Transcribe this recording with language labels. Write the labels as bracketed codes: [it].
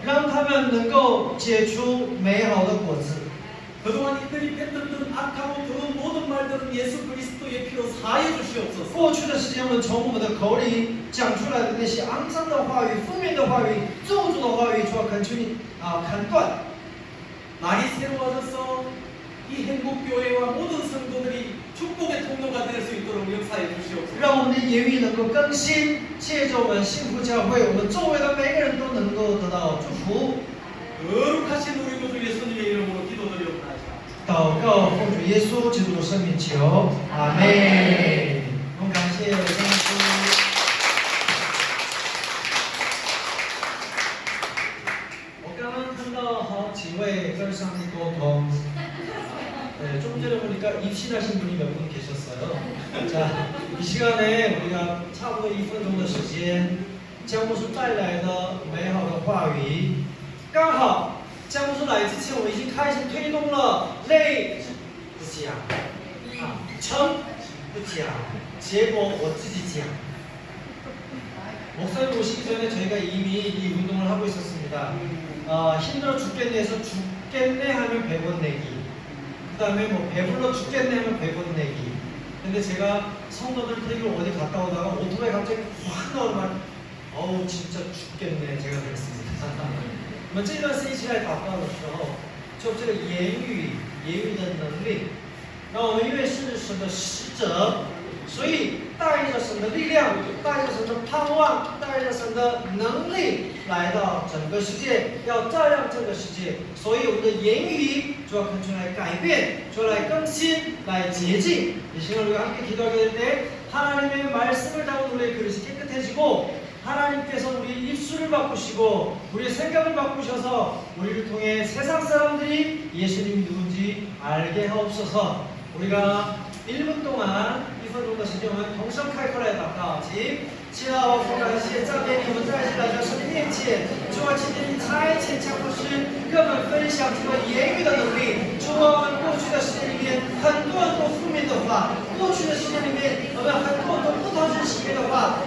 [zh] 让他们能够结出美好的果子。 [ko] 그동안 이들이 뱉었던 악하고 더러운 모든 말들은 예수 그리스도의 피로 사해 주시옵소서. [zh] 过去的时间，我们从我们的口里讲出来的那些肮脏的话语、负面的话语、咒诅的话语，主啊，恳求你砍断。 [ko] 말이 새로워져서 이 행복교회와 모든 성도들이 축복의 통로가 될 수 있도록 역사해 주시옵소서. [zh] 让我们的言语能够更新，借着我们幸福教会，我们周围的每个人都能够得到祝福。 [ko] 거룩하신 우리 구주 예수님의 이름으로 기도드리옵나이다. [zh] 祷告，奉主耶稣基督的圣名求，阿门。我们感谢天父。我刚刚看到好几位跟上帝沟通。 [ko] 네, 조금 전에 보니까 입신하신 분이 몇 분 계셨어요. 자, 이 시간에 우리가 [zh] 差不多1分钟的时间，将牧师带来的美好的话语，刚好将牧师来之前，我们已经开始推动了累不讲成不讲，结果我自己讲。 [ko] 목사님 오시기 전에 저희가 이미 이 운동을 하고 있었습니다. 힘들어 죽겠네 해서 죽겠네 하면 100원 내기. 그 다음에 뭐 배불러 죽겠네 하면 100원 내기. 근데 제가 성도들 데리고 어디 갔다 오다가 오토바이 갑자기 확 나오는 말, 어우 진짜 죽겠네 제가 그랬습니다. [zh] 我们这段是一起来祷告的时候，就这个言语的能力，然后我们因为是神的使者，所以带着神的力量，带着神的盼望，带着神的能力来到整个世界，要照亮这个世界。所以我们的言语就要恳求来改变，就来更新，来洁净。 [ko] 이 시간 우리가 함께 기도하게 될 때 하나님의 말씀을 담은 우리의 그릇이 깨끗해지고 하나님께서 우리 입술을 바꾸시고 우리의 생각을 바꾸셔서 우리를 통해 세상 사람들이 예수님이 누군지 알게 하옵소서. 우리가 1분 동안 [zh] 1分钟的时间，我们同声开口来祷告。请，祈祷我感谢赞美你们在这来到神的面前。主啊，今天你差遣强牧师跟我们分享这个言语的能力。主啊，我们过去的时间里面很多负面的话，过去的时间里面我们很多不讨人喜悦的话。